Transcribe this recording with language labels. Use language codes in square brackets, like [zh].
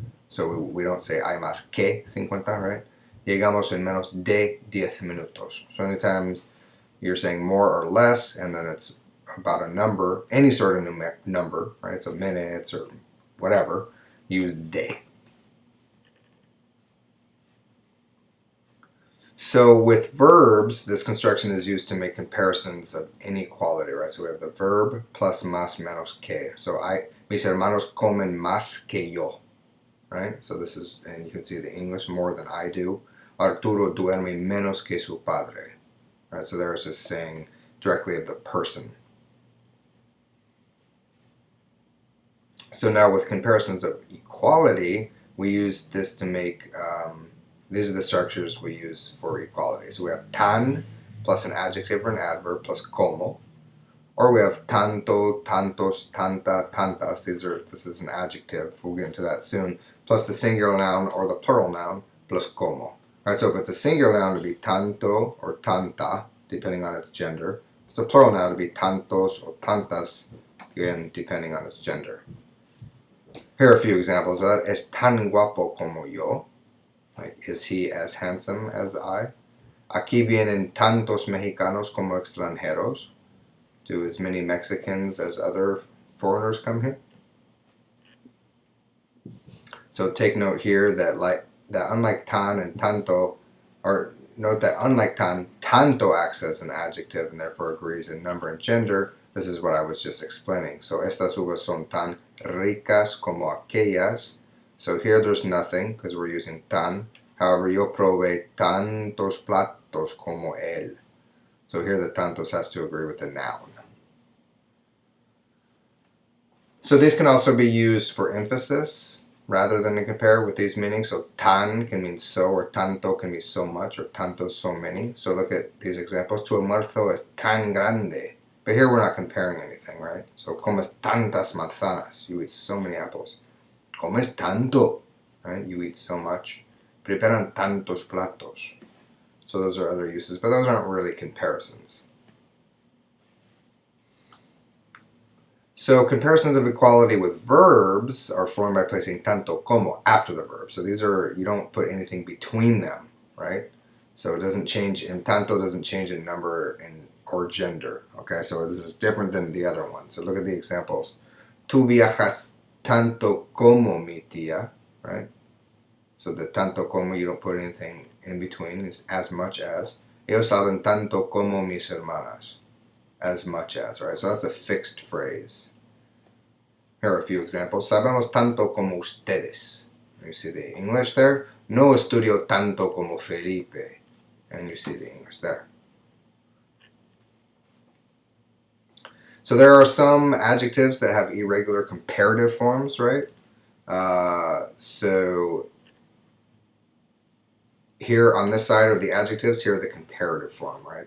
[en] So we don't say [es] hay más que 50, [en] right? [es] Llegamos en menos de 10 minutos. [en] So anytime you're saying more or less, and then it's about a number, any sort of number, right? So minutes or whatever, use de. So with verbs, this construction is used to make comparisons of inequality, right? So we have the verb plus más menos que. [es] So mis hermanos comen más que yo, [en] right? So this is, and you can see the English, more than I do. [es] Arturo duerme menos que su padre, [en] right? So there it's just saying directly of the person. So now with comparisons of equality, we use this to make, these are the structures we use for equality. So we have tan plus an adjective or an adverb plus como. Or we have tanto, tantos, tanta, tantas. This is an adjective. We'll get into that soon. Plus the singular noun or the plural noun plus como. All right, so if it's a singular noun, it'll be tanto or tanta, depending on its gender. If it's a plural noun, it'll be tantos or tantas, again, depending on its gender. Here are a few examples. [es] Es tan guapo como yo. [en] Like, is he as handsome as I? [es] Aquí vienen tantos mexicanos como extranjeros. [en] Do as many Mexicans as other foreigners come here? So take note here that unlike tan and tanto, or note that unlike tan, tanto acts as an adjective and therefore agrees in number and gender. This is what I was just explaining. [es] So estas uvas son tan ricas como aquellas. [en] So here there's nothing because we're using tan. However, [es] yo probé tantos platos como él. [en] So here the tantos has to agree with the noun. So these can also be used for emphasis rather than to compare with these meanings. So tan can mean so, or tanto can be so much, or tanto so many. So look at these examples. [es] Tu almuerzo es tan grande. [en] But here we're not comparing anything, right? So [es] comes tantas manzanas. [en] You eat so many apples. [es] Comes tanto, [en] right? You eat so much. [es] Preparan tantos platos. [en] So those are other uses, but those aren't really comparisons. So comparisons of equality with verbs are formed by placing tanto como after the verb. So these are, you don't put anything between them, right? So it doesn't change, and tanto doesn't change in number or gender. Okay, so this is different than the other one. So look at the examples. [es] Tú viajas tanto como mi tía, [en] right? So the tanto como, you don't put anything in between. It's as much as. [es] Ellos saben tanto como mis hermanas. [en] As much as, right? So that's a fixed phrase. Here are a few examples. [es] Sabemos tanto como ustedes. [en] You see the English there. [es] No estudio tanto como Felipe. [en] And you see the English there. So there are some adjectives that have irregular comparative forms, right? So here on this side are the adjectives, here are the comparative form, right?